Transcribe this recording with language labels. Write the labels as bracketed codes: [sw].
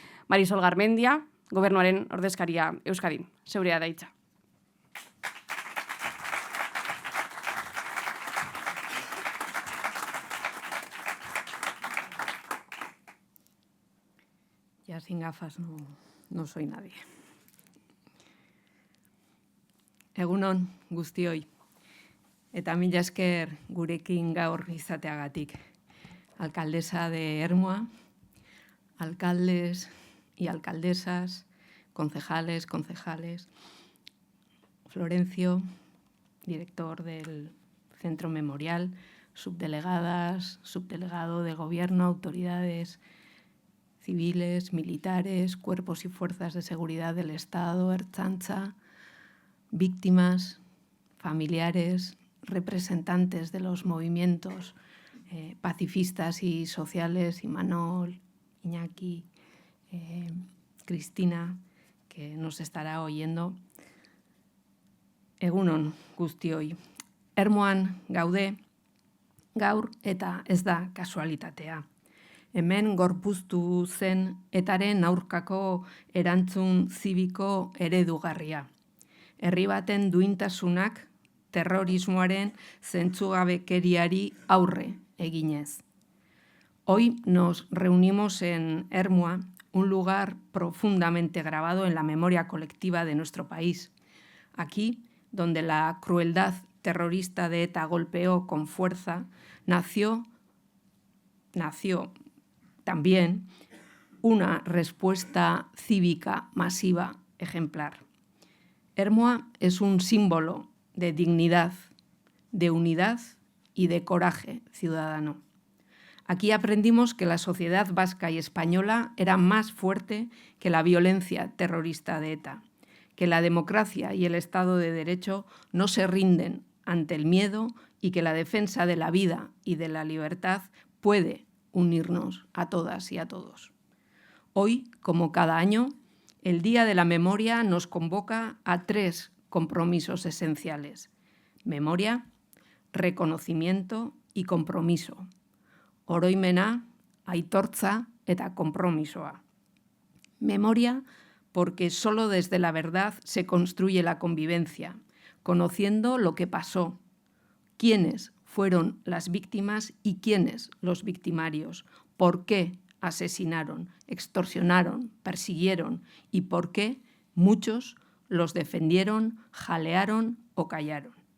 [eu] Marisol Garmendia, Gobernuaren ordezkaria Euskadin. Zeurea da hitza. [es] Ya sin gafas no soy nadie. [eu] Egunon guztioi, eta mila esker gurekin gaur izateagatik. [es] Alcaldesa de Ermua, alcaldes y alcaldesas, concejales, Florencio, director del Centro Memorial, subdelegadas, subdelegado de Gobierno, autoridades civiles, militares, cuerpos y fuerzas de seguridad del Estado, Ertzaintza, víctimas, familiares, representantes de los movimientos pacifistas y sociales, Imanol, Iñaki, Cristina, que nos estará oyendo. [eu] Egunon guztioi. Ermuan gaude, gaur eta ez da kasualitatea. Hemen gorpuztu zen etaren aurkako erantzun zibiko eredugarria. Herri baten duintasunak terrorismoaren zentzugabekeriari aurre eginez. [es] Hoy nos reunimos en Ermua, un lugar profundamente grabado en la memoria colectiva de nuestro país. Aquí, donde la crueldad terrorista de ETA golpeó con fuerza, nació también una respuesta cívica masiva ejemplar. Ermua es un símbolo de dignidad, de unidad y de coraje ciudadano. Aquí aprendimos que la sociedad vasca y española era más fuerte que la violencia terrorista de ETA, que la democracia y el Estado de Derecho no se rinden ante el miedo y que la defensa de la vida y de la libertad puede unirnos a todas y a todos. Hoy, como cada año, el Día de la Memoria nos convoca a 3 compromisos esenciales: memoria, reconocimiento y compromiso. [eu] Oroimena, aitortza eta konpromisoa. [es] Memoria, porque solo desde la verdad se construye la convivencia, conociendo lo que pasó, quiénes fueron las víctimas y quiénes los victimarios, por qué asesinaron, extorsionaron, persiguieron y por qué muchos los defendieron, jalearon o callaron.